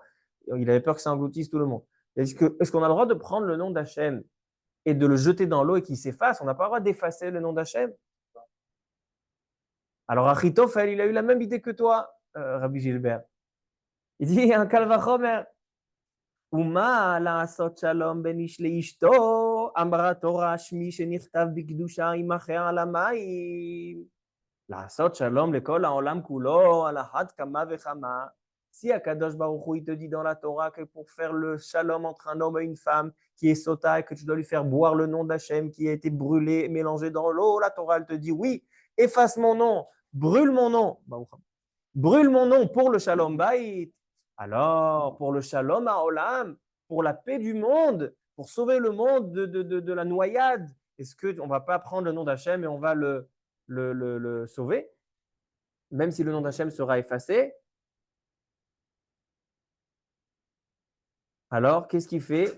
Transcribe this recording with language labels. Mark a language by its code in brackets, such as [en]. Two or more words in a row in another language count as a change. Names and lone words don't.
[fr] Il avait peur que ça engloutisse tout le monde. Est-ce qu'on a le droit de prendre le nom d'Hachem et de le jeter dans l'eau et qu'il s'efface? On n'a pas le droit d'effacer le nom d'Hachem. Alors Achitophel, il a eu la même idée que toi, Rabbi Gilbert. Il dit, un Kalvachomer. [he] ומה לעשות שלום בין איש לאשתו, אמרה תורה שמי שנכתב בקדושה ימחה על המים. לעשות שלום לכל העולם כולו, על אחת כמה וכמה. [fr] Si [he] הקדוש ברוך הוא, [fr] il te dit dans la Torah que pour faire le shalom entre un homme et une femme qui est sota et que tu dois lui faire boire le nom d'Hachem qui a été brûlé, mélangé dans l'eau, la Torah elle te dit oui, efface mon nom, brûle mon nom, brûle mon nom pour le [he] שלום בית. [fr] Alors, pour le [he] שלום העולם, [fr] pour la paix du monde, pour sauver le monde de la noyade, est-ce qu'on ne va pas prendre le nom d'Hachem et on va le sauver, même si le nom d'Hachem sera effacé? Alors, qu'est-ce qu'il fait?